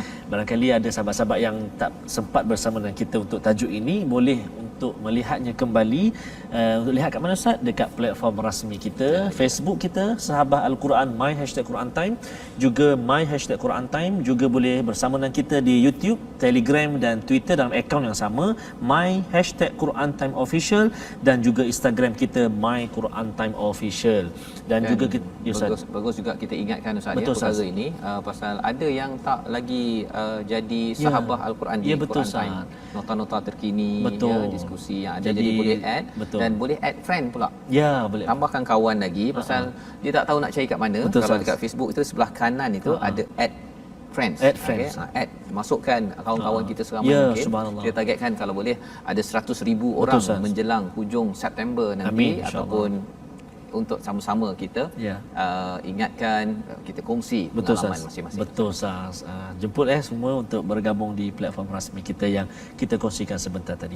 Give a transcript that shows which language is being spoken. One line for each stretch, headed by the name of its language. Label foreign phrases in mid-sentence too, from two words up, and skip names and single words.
Malay: Barangkali ada sahabat-sahabat yang tak sempat bersama dengan kita untuk tajuk ini, boleh untuk melihatnya kembali. Untuk lihat kat mana Ustaz? Dekat platform rasmi kita, Facebook kita Sahabah Al-Quran My #Quran Time, juga My #Quran Time, juga boleh bersama dengan kita di YouTube, Telegram dan Twitter dalam akaun yang sama My #Quran Time Official, dan juga Instagram kita My Quran Time Official. Dan juga kita, bagus juga kita ingatkan Ustaz betul, ya, perkara ini pasal ada yang tak lagi jadi sahabah Al-Quran di betul, Quran Time. Nota-nota terkini, betul. diskusi yang ada, jadi boleh add, betul. dan boleh
English: add friend
Malay: pula. Ya, boleh. Tambahkan kawan lagi pasal dia tak tahu nak cari kat mana. Betul, kalau dekat Facebook itu sebelah kanan itu ada
English: add friends. Add friends.
Malay: Add, masukkan kawan-kawan kita seramai mungkin. Subhanallah. Kita targetkan kalau boleh ada 100,000 orang menjelang hujung September nanti. Amin, ataupun untuk sama-sama kita ingatkan, kita kongsi pengalaman masing-masing. Betul Ustaz. Jemput semua untuk bergabung di platform rasmi kita yang kita kongsikan sebentar tadi.